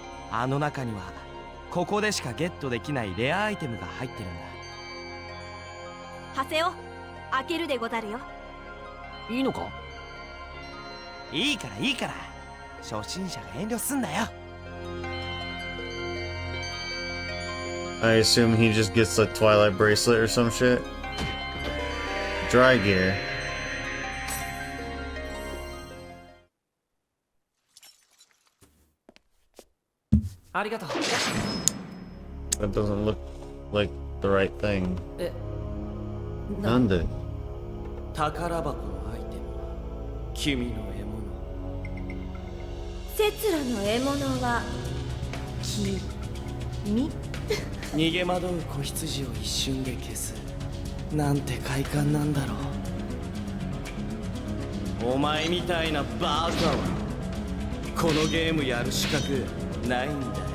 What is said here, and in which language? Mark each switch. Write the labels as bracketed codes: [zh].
[ja] あの中にはここでしかゲットできないレアアイテムが入ってるんだ。ハセオ、開けるでござるよ。いいのか？いいからいいから、初心者が遠慮すんなよ。 [en] I assume he just gets the Twilight bracelet or some shit. Dry gear. [ja] ありがとう。 [en] That doesn't look like the right thing. [ja] なんで？宝箱のアイテムは君の獲物。セツラの獲物は君。逃げ惑う子羊を一瞬で消す。なんて快感なんだろう。お前みたいなバカはこのゲームやる資格ないんだよ。